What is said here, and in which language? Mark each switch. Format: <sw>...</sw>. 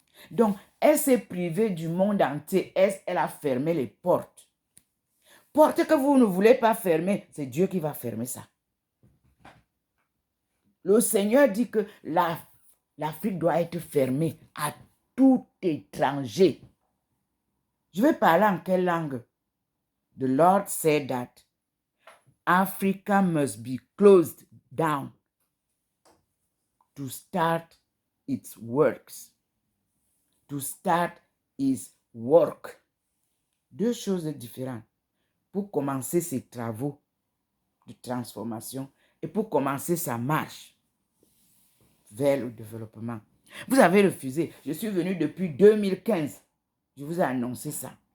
<fr>Donc, elle s'est privée du monde entier. Elle a fermé les portes. Portes que vous ne voulez pas fermer, c'est Dieu qui va fermer ça. Le Seigneur dit que l'Afrique doit être fermée à tout étranger. Je vais parler en quelle langue?</fr> <en>The Lord said that Africa must be closed down to start its works. To start its work.</en> <fr>Deux choses différentes. Pour commencer ses travaux de transformation et pour commencer sa marche vers le développement. Vous avez refusé. Je suis venu depuis 2015. Je vous ai annoncé ça.</fr>